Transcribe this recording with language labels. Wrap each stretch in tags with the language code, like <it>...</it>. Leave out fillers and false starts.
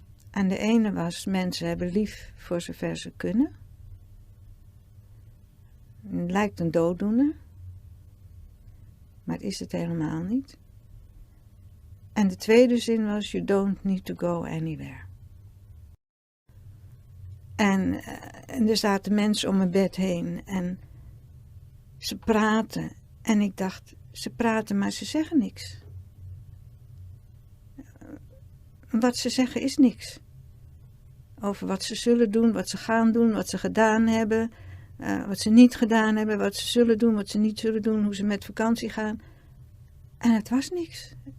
<nl>En de ene was: mensen hebben lief voor zover ze kunnen. Het lijkt een dooddoener, maar is het helemaal niet. En de tweede zin was:</nl> <en>you don't need to go anywhere.</en> <nl>En er zaten mensen om mijn bed heen en ze praten. En ik dacht, ze praten, maar ze zeggen niks. Wat ze zeggen is niks. Over wat ze zullen doen, wat ze gaan doen, wat ze gedaan hebben, wat ze niet gedaan hebben, wat ze zullen doen, wat ze niet zullen doen, hoe ze met vakantie gaan. En het was niks.</nl>